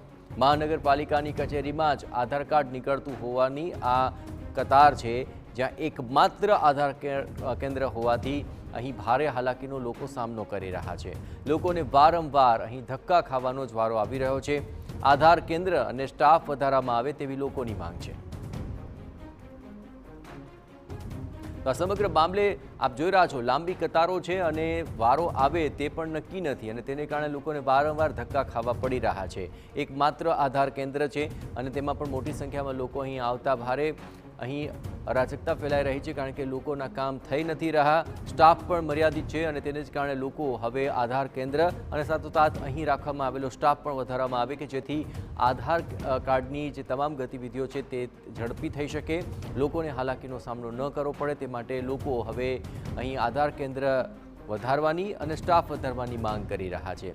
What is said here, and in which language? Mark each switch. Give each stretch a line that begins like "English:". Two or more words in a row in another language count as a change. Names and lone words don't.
Gujarati: મહાનગરપાલિકાની કચેરીમાં જ આધાર કાર્ડ નીકળતું હોવાની આ કતાર છે, જ્યાં એકમાત્ર આધાર કેન્દ્ર હોવાથી અહીં ભારે હાલાકીનો લોકો સામનો કરી રહ્યા છે। લોકોને વારંવાર અહીં ધક્કા ખાવાનો જ વારો આવી રહ્યો છે। આધાર કેન્દ્ર અને સ્ટાફ વધારવામાં આવે તેવી લોકોની માંગ છે। તો સમગ્ર મામલે આપ જોઈ રહ્યા છો, લાંબી કતારો છે અને વારો આવે તે પણ નક્કી નથી અને તેને કારણે લોકોને વારંવાર ધક્કા ખાવા પડી રહ્યા છે। એકમાત્ર આધાર કેન્દ્ર છે અને તેમાં પણ મોટી સંખ્યામાં લોકો અહીં આવતા ભારે અહીં અરાજકતા ફેલાઈ રહી છે કારણ કે લોકોના કામ થઈ નથી રહ્યા। સ્ટાફ પણ મર્યાદિત છે અને તેને જ કારણે લોકો હવે આધાર કેન્દ્ર અને સાથોસાથ અહીં રાખવામાં આવેલો સ્ટાફ પણ વધારવામાં આવે કે જેથી આધાર કાર્ડની જે તમામ ગતિવિધિઓ છે તે ઝડપી થઈ શકે, લોકોને હાલાકીનો સામનો ન કરવો પડે તે માટે લોકો હવે અહીં આધાર કેન્દ્ર વધારવાની અને સ્ટાફ વધારવાની માંગ કરી રહ્યા છે।